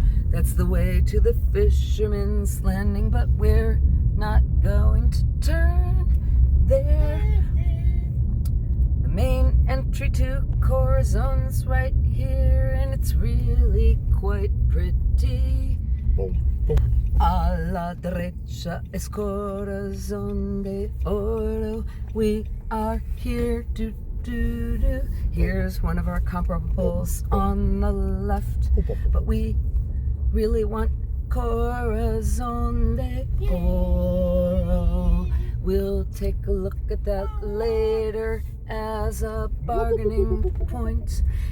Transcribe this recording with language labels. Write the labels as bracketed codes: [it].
[en] That's the way to the fisherman's landing, but we're not going to turn there. The main entry to Corazon's right here, and it's really quite pretty. Boom, boom. [es] A la derecha es Corazon de Oro. [en] We are here. Do, do, do. Here's one of our comparables on the left. But we really want Corazon de Oro. We'll take a look at that later as a bargaining point.